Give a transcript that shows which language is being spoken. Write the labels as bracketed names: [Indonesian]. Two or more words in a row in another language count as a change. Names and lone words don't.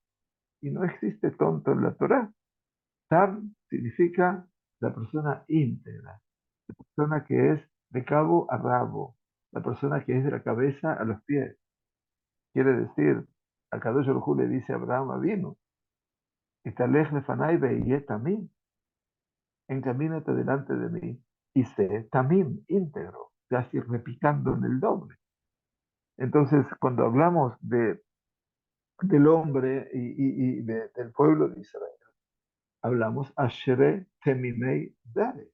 [Spanish] Y no existe tonto en la Torá. Tam significa la persona íntegra, la persona que es de cabo a rabo, la persona que es de la cabeza a los pies. Quiere decir, a [Hebrew] קדוש ברוך הוא [Spanish] le dice a Abraham vino, [Hebrew] התהלך לפני והיה תמים, [Spanish] encamínate delante de mí y sé tamim, íntegro, casi repicando en el doble. Entonces, cuando hablamos del hombre y del pueblo de Israel, hablamos [Hebrew] אשרי תמימי דרך.